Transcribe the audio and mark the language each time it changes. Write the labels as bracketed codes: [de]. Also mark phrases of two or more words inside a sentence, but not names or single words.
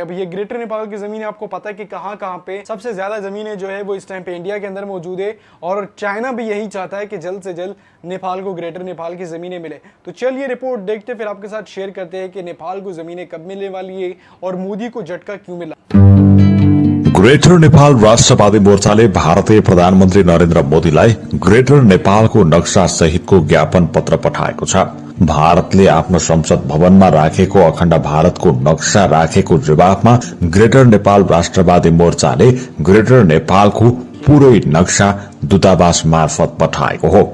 [hi] अब ये ग्रेटर नेपाल की जमीनें आपको पता है कि कहां कहां पे सबसे ज्यादा जमीनें जो है वो इस टाइम पे इंडिया के अंदर मौजूद है, और चाइना भी यही चाहता है कि जल्द से जल्द नेपाल को ग्रेटर नेपाल की जमीनें मिले। तो चलिए रिपोर्ट देखते, फिर आपके साथ शेयर करते हैं कि नेपाल को जमीनें कब मिलने वाली है और मोदी को झटका क्यों मिला। [ne] ग्रेटर नेपाल राष्ट्रवादी मोर्चाले भारतीय प्रधानमन्त्री नरेन्द्र मोदीलाई ग्रेटर नेपालको नक्सा सहितको ज्ञापन पत्र पठाएको छ। भारतले आफ्नो संसद भवनमा राखेको अखण्ड भारतको नक्सा राखेको जवाफमा ग्रेटर नेपाल राष्ट्रवादी मोर्चाले ग्रेटर नेपालको पूरै नक्सा दूतावास मार्फत पठाएको हो।